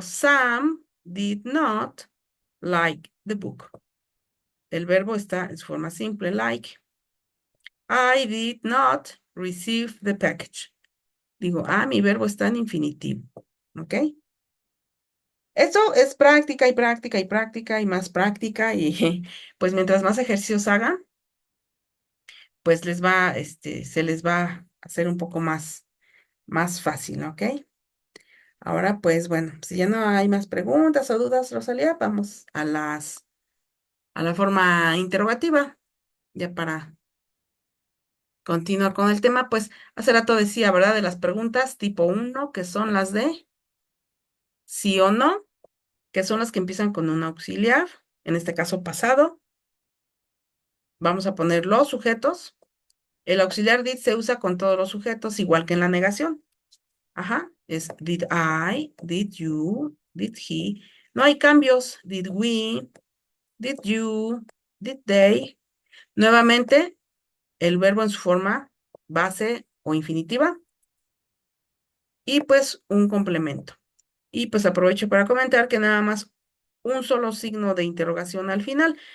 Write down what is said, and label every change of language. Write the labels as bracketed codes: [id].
[en] Sam did not like the book. [es] El verbo está en su forma simple, [en] like. I did not receive the package. [es] Digo, mi verbo está en infinitivo. ¿Ok? Esto es práctica y práctica y práctica y más práctica y pues mientras más ejercicios hagan, pues se les va a hacer un poco más fácil, ¿ok? Ahora, pues bueno, si ya no hay más preguntas o dudas, Rosalía, vamos a la forma interrogativa, ya para continuar con el tema, pues hace rato decía, ¿verdad? De las preguntas tipo uno que son las de sí o no, que son las que empiezan con un auxiliar, en este caso pasado. Vamos a poner los sujetos. El auxiliar did se usa con todos los sujetos, igual que en la negación. Ajá, es did I, did you, did he. No hay cambios. [en] Did we, did you, did they. [es] Nuevamente, el verbo en su forma base o infinitiva y pues un complemento. Y pues aprovecho para comentar que nada más un solo signo de interrogación al final.